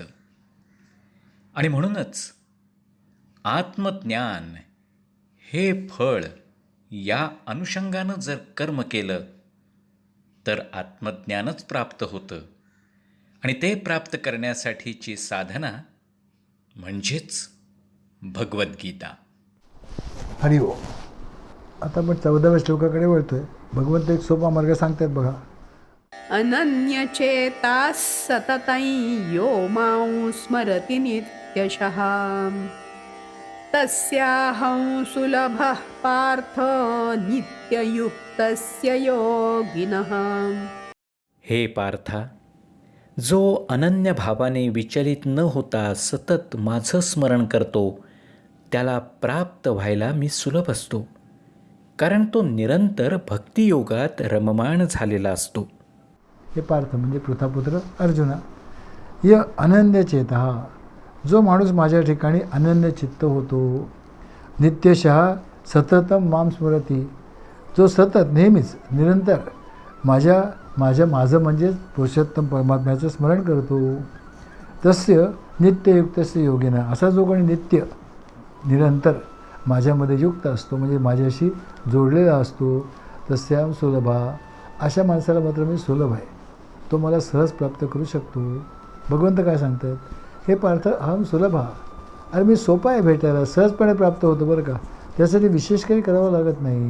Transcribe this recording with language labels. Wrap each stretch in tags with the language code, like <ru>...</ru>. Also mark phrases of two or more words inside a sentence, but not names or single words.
<mr>आणि म्हणूनच आत्मज्ञान हे फळ या अनुषंगानं जर कर्म केलं तर आत्मज्ञानच प्राप्त होतं. आणि ते प्राप्त करण्यासाठीची साधना म्हणजेच भगवद्गीता.</mr> <sa>हरि ओम.</sa> <mr>आता आपण 14व्या श्लोकाकडे वळतोय. भगवंत एक सोपा मार्ग सांगतात बघा.</mr> <sa>अनन्यचेताः सततं यो मां स्मरति नित्यशः तस्याहं सुलभः पार्थ नित्ययुक्तस्य योगिनः.</sa> <mr>हे पार्था, जो अनन्य भावाने विचलित न होता सतत माझं स्मरण करतो त्याला प्राप्त व्हायला मी सुलभ असतो, कारण तो निरंतर भक्तियोगात रममाण झालेला असतो. हे पार्थ म्हणजे पृथापुत्र अर्जुना,</mr> <sa>य अनन्य चेतः,</sa> <mr>जो माणूस माझ्या ठिकाणी अनन्य चित्त होतो,</mr> <sa>नित्यशः सततम माम स्मरती,</sa> <mr>जो सतत नेहमीच निरंतर माझं म्हणजेच पुरुषोत्तम परमात्म्याचं स्मरण करतो,</mr> <sa>तस्य नित्ययुक्तस्य योगिना,</sa> <mr>असा जो कोणी नित्य निरंतर माझ्यामध्ये युक्त असतो म्हणजे माझ्याशी जोडलेला असतो,</mr> <sa>तस्याम सुलभा,</sa> <mr>अशा माणसाला मात्र मी सुलभ आहे, तो मला सहज प्राप्त करू शकतो. भगवंत काय सांगतात,</mr> <sa>हे पार्थ अहम सुलभा,</sa> <mr>अरे मी सोपा आहे भेटायला, सहजपणे प्राप्त होतो बरं का, त्यासाठी विशेष काही करावं लागत नाही.</mr>